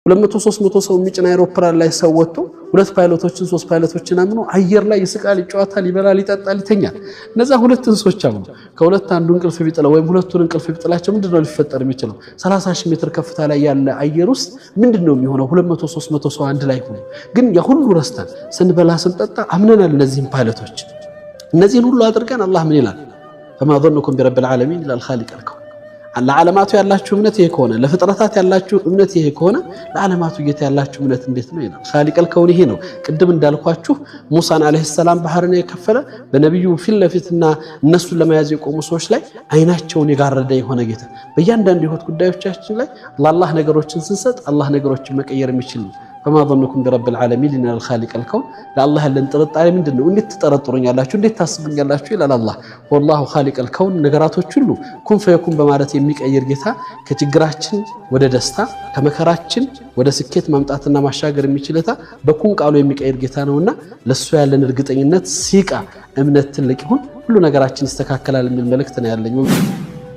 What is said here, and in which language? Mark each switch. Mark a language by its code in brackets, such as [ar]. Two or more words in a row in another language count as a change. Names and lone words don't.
[am] 200 300 ሰው የሚጭን አይሮፕላን ላይ ሰው ወጥቶ ሁለት ፓይሎቶችን ሶስት ፓይሎቶችን አምኖ አየር ላይ ይስቃል ይጫወታል ይበላል ይጠጣል ይተኛል እነዛ ሁለት እንስሶች አምኖ ከሁለት አንዱ እንቅልፍ ቢጥለው ወይም ሁለቱን እንቅልፍ ቢጥላቸው ምንድነው ሊፈጠር የሚችለው 30 ሜትር ከፍታ ላይ ያለ አየር ውስጥ ምንድነው የሚሆነው 200 300 ሰው አንድ ላይ ሆኖ ግን የሁሉ ረስተን ስንበላ ስንጠጣ አምነናል እነዚህን ፓይሎቶች እነዚህን ሁሉ አድርገን አላህ ምን ይላል [ar] فما ظنكم برب العالمين الا الخالق الكون [am] ለዓለማቱ ያላችሁ እምነት ይሄ ከሆነ ለፍጥረታት ያላችሁ እምነት ይሄ ከሆነ ለዓለማቱ ጌታ ያላችሁ እምነት እንዴት ነው ይላል [ar] خالق الكون [am] ይሄ ነው ቅድም እንዳልኳችሁ ሙሳን [ar] عليه السلام [am] ባህርን የከፈለ በነብዩ ፊት ለፊትና እነሱን ለመያዝ የቆሙ ሰዎች ላይ አይናቸውን የጋረደ የሆነ ጌታ በእያንዳንዱ ህይወት ጉዳዮቻችን ላይ ለአላህ ነገሮችን ስንሰጥ አላህ ነገሮችን መቀየር የሚችል ነው [ar] فما ظنكم برب العالمين ان الخالق الكون لله لن [am] ጥርጣሬ ምንድነው እንዴት ተጠረጥሩኛላችሁ እንዴት ታስቡኛላችሁ ይላል አላህ [ar] والله خالق الكون [am] ነገራቶች ሁሉ [ar] كن فيكون [am] በማለት የሚቀይር ጌታ ከችግራችን ወደ ደስታ ከመከራችን ወደ ስኬት ማምጣትና ማሻገር የሚችልታ በኩን ቃሉ የሚቀይር ጌታ ነውና ለሱ ያለን እርግጠኝነት ሲቃ እምነት ትልቅ ይሁን ሁሉ ነገራችን ይስተካከላል የሚል መልእክት ነው ያለኝ